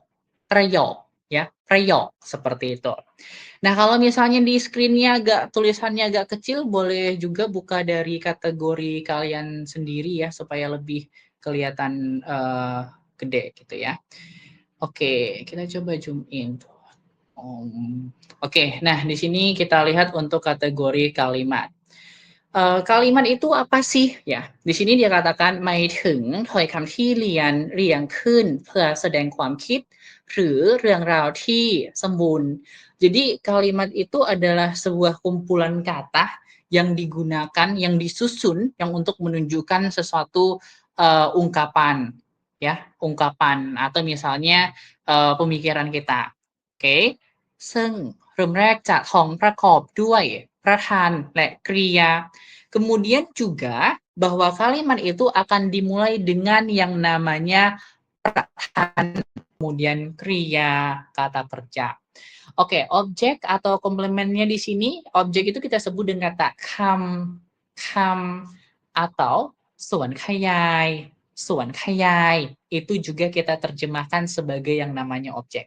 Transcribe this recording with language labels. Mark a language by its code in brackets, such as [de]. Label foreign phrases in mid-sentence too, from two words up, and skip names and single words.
[id] Prayok, ya, prayok seperti itu. Nah, kalau misalnya di screen-nya tulisannya agak kecil, boleh juga buka dari kategori kalian sendiri ya, supaya lebih kelihatan gede gitu ya. Oke, kita coba [en] zoom in. [id] Oke, nah di sini kita lihat untuk kategori kalimat. Kalimat itu apa sih? Ya, di sini dia katakan [th] หมายถึงถ้อยคำที่เรียงขึ้นเพื่อแสดงความคิดหรือเรื่องราวที่สมบูรณ์ [id] Jadi kalimat itu adalah sebuah kumpulan kata yang digunakan, yang disusun, yang untuk menunjukkan sesuatu ungkapan, ya, ungkapan atau misalnya pemikiran kita. Oke, [th] ซึ่งเริ่มแรกจะของประกอบด้วยประธานและกริยา [id] Kemudian juga bahwa kalimat itu akan dimulai dengan yang namanya perkataan, kemudian kriya, kata kerja. Oke, objek atau komplemennya di sini, objek itu kita sebut dengan kata kam, atau [th] ส่วนขยาย, [id] itu juga kita terjemahkan sebagai yang namanya objek.